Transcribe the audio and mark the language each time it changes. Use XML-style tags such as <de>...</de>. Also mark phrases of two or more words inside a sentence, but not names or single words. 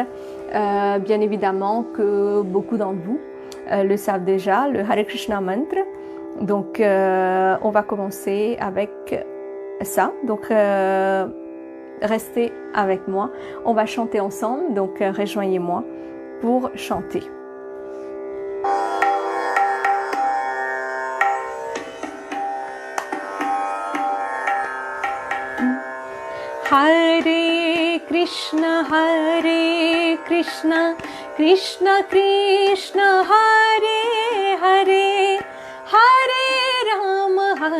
<fr>Bien évidemment que beaucoup d'entre vous le savent déjà, le Hare Krishna mantra. Donc on va commencer avec ça. Donc restez avec moi. On va chanter ensemble. Donc rejoignez-moi pour chanter.</fr> <sa>Hare Krishna, Krishna Krishna, Hare Hare, Hare Rama,</sa>